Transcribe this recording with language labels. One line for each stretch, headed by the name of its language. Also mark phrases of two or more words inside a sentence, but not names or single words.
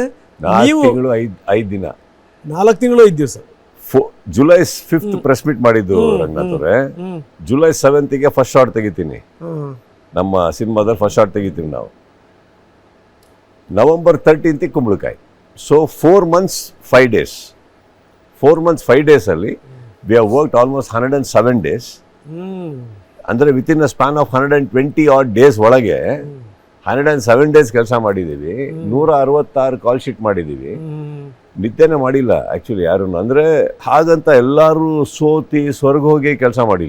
Kannada: 4 ತಿಂಗಳು 5 ದಿನ 4 ತಿಂಗಳು 5 ದಿವಸ. ಜುಲೈ 5th
English: press meet
Kannada: ಮಾಡಿದ್ದು ರಂಗನಾಥ್ ಅವರೇ. ಜುಲೈ 7th
English: first shot
Kannada: ತೆಗಿತೀನಿ, ನಮ್ಮ ಸಿನಿಮಾದಲ್ಲಿ
English: first shot
Kannada: ತೆಗಿತೀವಿ ನಾವು. ನವೆಂಬರ್ 13th ಕುಂಬಳಕಾಯಿ. ಸೊ
English: 4 months 5 days. 4 months 5 days ಅಲ್ಲಿ we have worked almost 107 days. ಅಂದರೆ within a span of 120 odd days ಒಳಗೆ 107 days
Kannada: ಕೆಲಸ ಮಾಡಿದ್ದೀವಿ. 166
English: call sheet
Kannada: ಮಾಡಿದ್ದೀವಿ. ನಿದ್ದೆನೇ ಮಾಡಿಲ್ಲ ಆ್ಯಕ್ಚುಲಿ ಯಾರು. ಅಂದರೆ ಹಾಗಂತ ಎಲ್ಲರೂ ಸೋತಿ ಸ್ವರ್ಗ ಹೋಗಿ ಕೆಲಸ ಮಾಡಿಲ್ಲ.